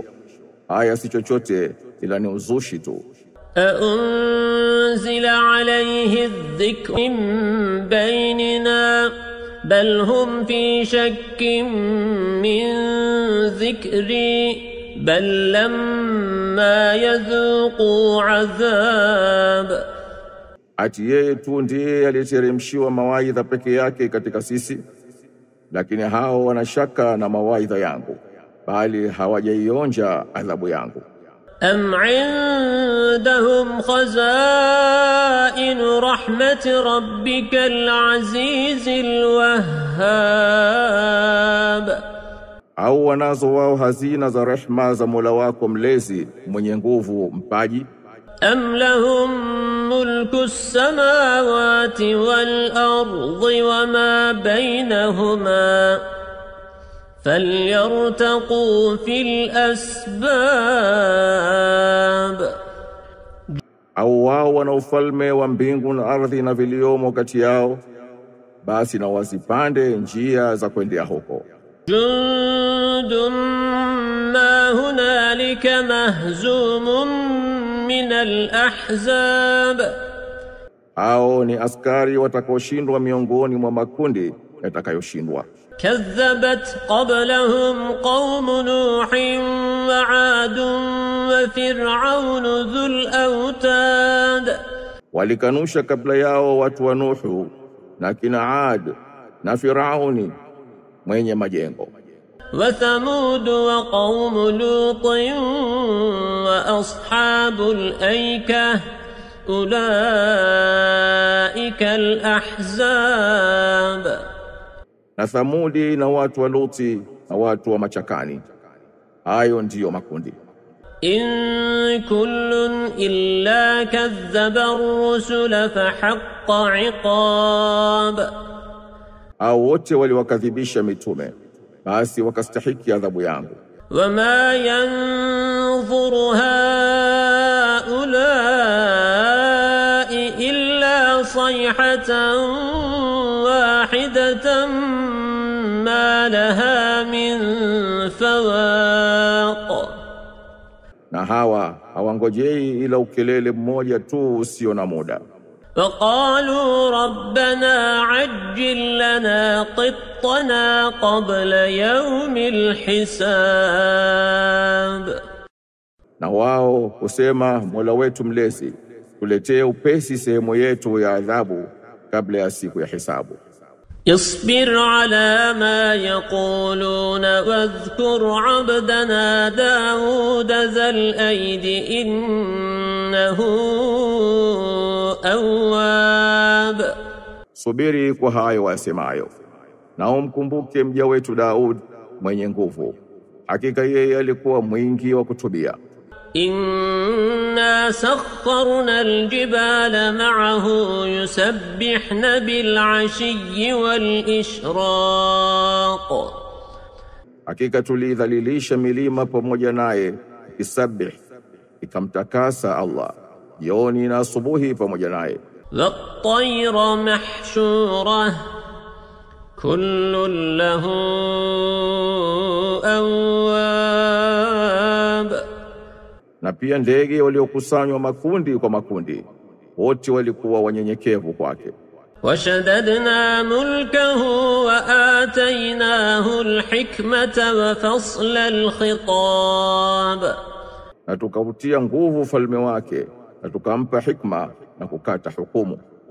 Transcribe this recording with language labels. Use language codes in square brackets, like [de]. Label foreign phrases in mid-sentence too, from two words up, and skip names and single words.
[sw] Haya si chochote ila ni uzushi tu. [ar] أأنزل عليه الذكر من بيننا بل هم في شك من ذكري بل لما يذوقوا عذاب. [sw] Ati yeye tu ndiye aliyeteremshiwa mawaidha peke yake katika sisi, lakini hao wanashaka na mawaidha yangu, bali hawajaionja adhabu yangu. [ar] أم عندهم خزائن رحمة ربك العزيز الوهاب. [sw] Au wanazo wao hazina za rehma za Mola wako mlezi mwenye nguvu mpaji. [ar] أم لهم ملك السماوات والأرض وما بينهما فليرتقوا في الأسباب. [sw] Au wao wana ufalme wa mbingu na ardhi na viliomo kati yao, basi na wasipande njia za kwendea huko. [ar] جند ما هنالك مهزوم من الأحزاب. [sw] Hao ni askari watakaoshindwa miongoni mwa makundi yatakayoshindwa. [ar] كذبت قبلهم قوم نوح وعاد وفرعون ذو الأوتاد. [sw] walikanusha kabla yao watu wa Nuhu na kina Ad na Firauni mwenye majengo. [ar] وثمود وقوم لوط وأصحاب الأيكة أولئك الأحزاب. [sw] na Thamudi na watu wa Luti na watu wa machakani, hayo ndiyo makundi. [ar] إن كل إلا كذب الرسل فحق عقاب. [sw] Au wote waliwakadhibisha mitume, basi wakastahiki adhabu yangu. [ar] وما ينظر هؤلاء إلا صيحة واحدة ما لها من فواق. [sw] Na hawa hawangojei ila ukelele mmoja tu usio na muda. [ar] فقالوا ربنا عجل لنا قطنا قبل يوم الحساب. [sw] Na wao kusema, Mola wetu mlezi, tuletee upesi sehemu yetu ya adhabu kabla ya siku ya hisabu. [ar] اصبر على ما يقولون واذكر عبدنا داود ذا الأيد إنه أواب. [sw] Subiri kwa hayo wasemayo, na umkumbuke mja wetu Daud mwenye nguvu, hakika yeye alikuwa mwingi wa kutubia. [ar] إنا سخرنا الجبال معه يسبحن بالعشي والإشراق. [sw] Hakika tulidhalilisha milima pamoja naye, isabih, ikamtakasa Allah jioni na asubuhi pamoja naye. [ar] والطير محشورة كل له أواب. [sw] Na pia ndege waliokusanywa makundi kwa makundi, wote walikuwa wanyenyekevu kwake. [ar] وشددنا ملكه وآتيناه الحكمة وفصل الخطاب. [sw] Na tukautia nguvu falme wake, na tukampa hikma na kukata hukumu.